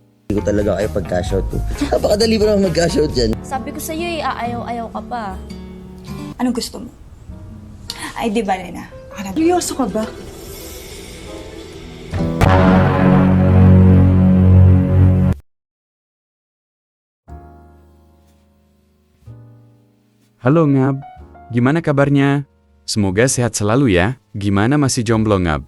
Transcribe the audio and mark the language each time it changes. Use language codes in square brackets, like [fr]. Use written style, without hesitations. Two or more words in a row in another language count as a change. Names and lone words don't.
[tl] Hindi ko talaga kayo pag-cash out to. Napakadali ba naman mag-cash out dyan? Sabi ko sa'yo ayaw ka pa. Anong gusto mo? Ay, di ba, Lena? Seryoso ka ba? [id] Halo Ngab, gimana kabarnya? Semoga sehat selalu ya. Gimana masih jomblo Ngab?